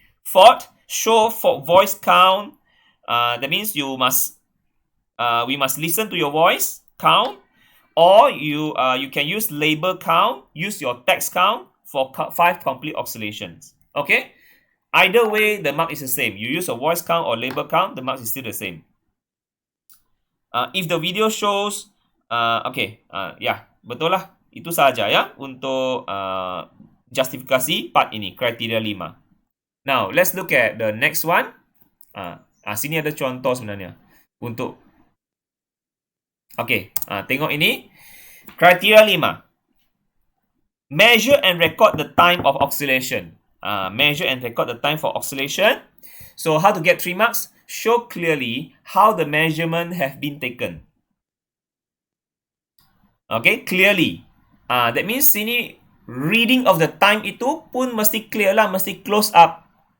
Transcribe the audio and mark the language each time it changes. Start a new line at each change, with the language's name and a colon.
English: Fourth, show for voice count. That means we must listen to your voice count, or you can use label count, use your text count for 5 complete oscillations. Okay, either way the mark is the same. You use a voice count or label count, the mark is still the same. If the video shows
Malay: betul lah, itu saja ya untuk justifikasi part ini, kriteria 5.
English: Now let's look at the next one.
Malay: Sini ada contoh sebenarnya untuk tengok ini. Kriteria 5.
English: Measure and record the time of oscillation. Measure and record the time for oscillation. So how to get 3 marks? Show clearly how the measurement have been taken. Okay, clearly. That means sini reading of the time
Malay: itu pun mesti clear lah, mesti close up.